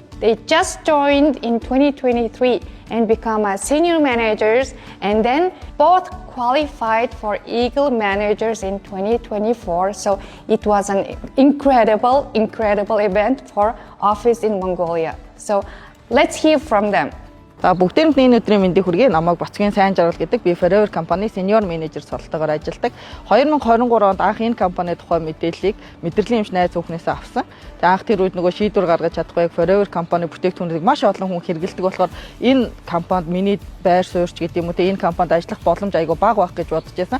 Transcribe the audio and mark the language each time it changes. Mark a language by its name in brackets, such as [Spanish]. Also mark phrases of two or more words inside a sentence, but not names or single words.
[English] They just joined in 2023 and become senior managers, and then both qualified for Eagle managers in 2024. So it was an incredible event for office in Mongolia. So let's hear from them. [Mongolian] За бүгдээрээ энэ өдрийн мэндийг хүргэе. Намайг Бацгийн сайн жаргал гэдэг. Би Forever компани [English] senior manager [Mongolian] сургалтаагаар ажилладаг. 2023 онд анх энэ компани тухай мэдээллийг мэдрэлийн эмч найз хүүхнээс авсан. Тэгээ анх тэр үед нөгөө шийдвэр гаргаж чадахгүй Forever компани бүтээгдэхүүнийг маш олон хүн хэрэглэдэг болохоор энэ компанид миний байр суурьч гэдэг юм уу те энэ компанид ажиллах боломж айгүй бага байх гэж бодож байсан.